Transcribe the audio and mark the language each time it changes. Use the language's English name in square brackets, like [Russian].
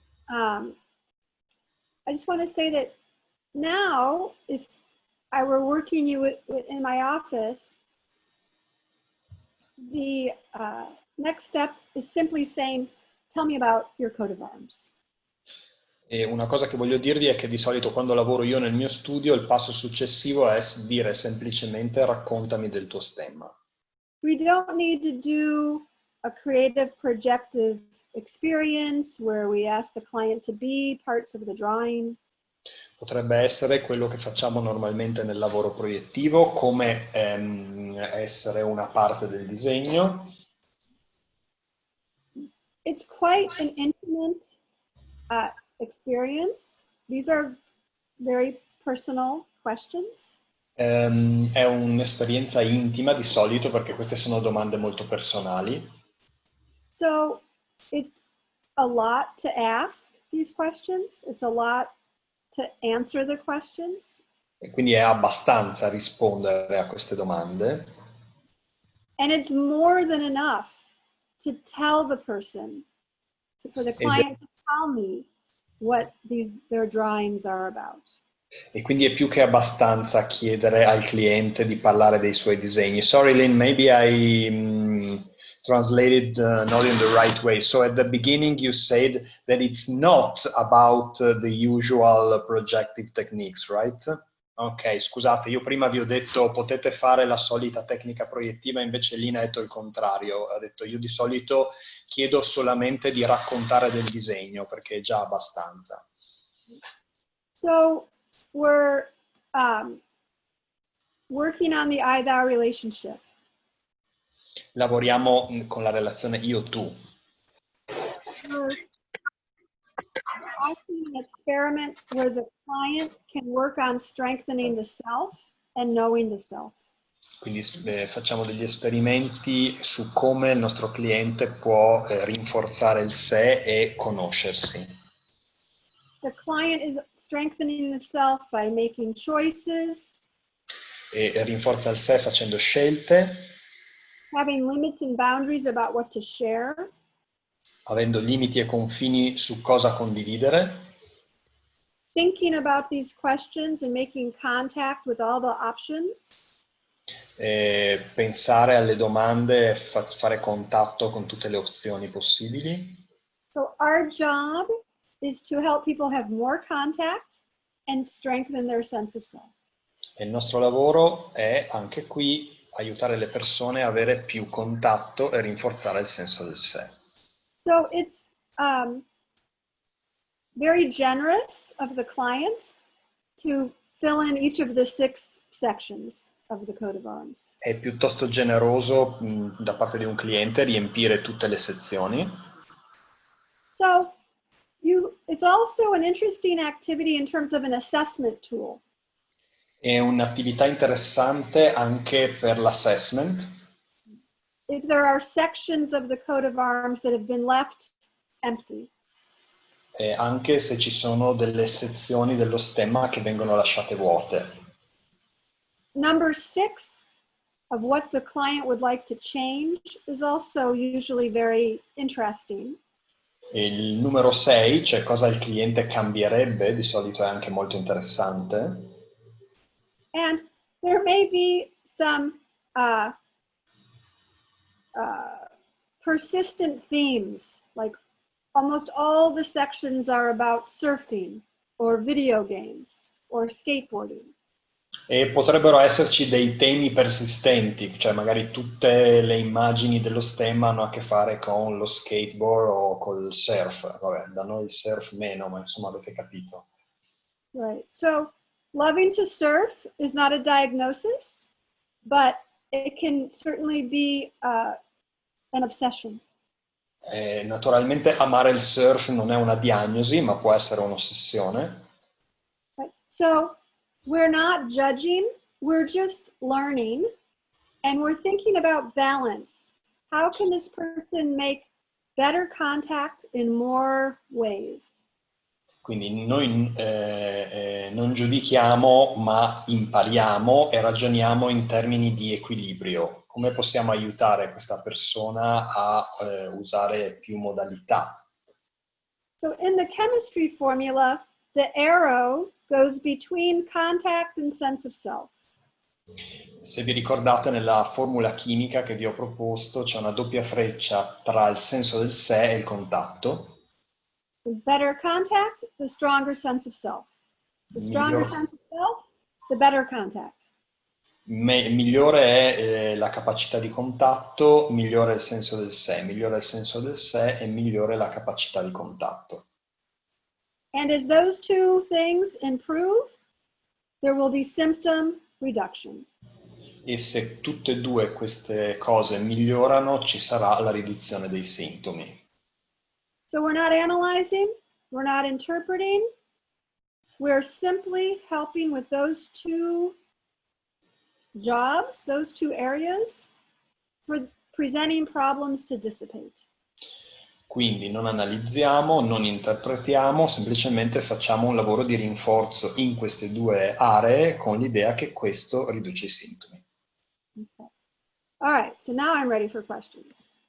[English] I just want to say that now, if I were working you in my office, the next step is simply saying, tell me about your coat of arms. [Italian] E una cosa che voglio dirvi è che di solito quando lavoro io nel mio studio il passo successivo è dire semplicemente raccontami del tuo stemma. [English] We don't need to do a creative projective experience where we ask the client to be parts of the drawing. [Italian] Potrebbe essere quello che facciamo normalmente nel lavoro proiettivo, come essere una parte del disegno. [English] It's quite an intimate experience. These are very personal questions. [Italian] È un'esperienza intima di solito perché queste sono domande molto personali. [English] So it's a lot to ask these questions. It's a lot to answer the questions. [Italian] E quindi è abbastanza rispondere a queste domande. [English] And it's more than enough to tell the person, for the client to tell me what their drawings are about. [Italian] E quindi è più che abbastanza chiedere al cliente di parlare dei suoi disegni. [English] Sorry, Lynn, maybe I translated not in the right way. So at the beginning you said that it's not about the usual projective techniques, right? [Italian] Ok, scusate, io prima vi ho detto potete fare la solita tecnica proiettiva, invece Lina ha detto il contrario, ha detto io di solito chiedo solamente di raccontare del disegno perché è già abbastanza. [English] So we're working on the I-thou relationship. [Italian] Lavoriamo con la relazione io-tu. [English] We're asking an experiment where the client can work on strengthening the self and knowing the self. [Italian] Quindi facciamo degli esperimenti su come il nostro cliente può rinforzare il sé e conoscersi. [English] The client is strengthening the self by making choices, [Italian] E rinforza il sé facendo scelte, [English] having limits and boundaries about what to share, [Italian] avendo limiti e confini su cosa condividere, [English] thinking about these questions and making contact with all the options. [Italian] pensare alle domande e fare contatto con tutte le opzioni possibili. [English] So our job is to help people have more contact and strengthen their sense of self. [Italian] E il nostro lavoro è anche qui aiutare le persone a avere più contatto e rinforzare il senso del sé. [English] So it's very generous of the client to fill in each of the 6 sections of the coat of arms. [Italian] È piuttosto generoso da parte di un cliente riempire tutte le sezioni. [English] So it's also an interesting activity in terms of an assessment tool. [Italian] È un'attività interessante anche per l'assessment. [English] If there are sections of the coat of arms that have been left empty. [Italian] Anche se ci sono delle sezioni dello stemma che vengono lasciate vuote. [English] Number 6 of what the client would like to change is also usually very interesting. [Italian] E il numero 6, cioè cosa il cliente cambierebbe, di solito è anche molto interessante. [English] And there may be some persistent themes, like almost all the sections are about surfing or video games or skateboarding. [Italian] E potrebbero esserci dei temi persistenti, cioè magari tutte le immagini dello stemma hanno a che fare con lo skateboard o col surf. Vabbè, da noi il surf meno, ma insomma avete capito. [English] Right. So loving to surf is not a diagnosis, but it can certainly be an obsession. [Italian] Naturalmente amare il surf non è una diagnosi, ma può essere un'ossessione. [English] Right. So we're not judging, we're just learning, and we're thinking about balance. How can this person make better contact in more ways? [Italian] Quindi noi non giudichiamo, ma impariamo e ragioniamo in termini di equilibrio. Come possiamo aiutare questa persona a usare più modalità? [English] So in the chemistry formula, the arrow goes between contact and sense of self. [Italian] Se vi ricordate, nella formula chimica che vi ho proposto c'è una doppia freccia tra il senso del sé e il contatto. [English] The better contact, the stronger sense of self. The stronger sense of self, the better contact. [Italian] Migliore è la capacità di contatto, migliore è il senso del sé, migliore è il senso del sé e migliore è la capacità di contatto. [English] And as those two things improve, there will be symptom reduction. [Italian] E se tutte e due queste cose migliorano, ci sarà la riduzione dei sintomi. [English] So we're not analyzing, we're not interpreting, we're simply helping with those two jobs, those two areas, for presenting problems to dissipate. [Italian] Quindi non analizziamo, non interpretiamo, semplicemente facciamo un lavoro di rinforzo in queste due aree con l'idea che questo riduce i sintomi. [English] Okay. All right, so now I'm ready for questions.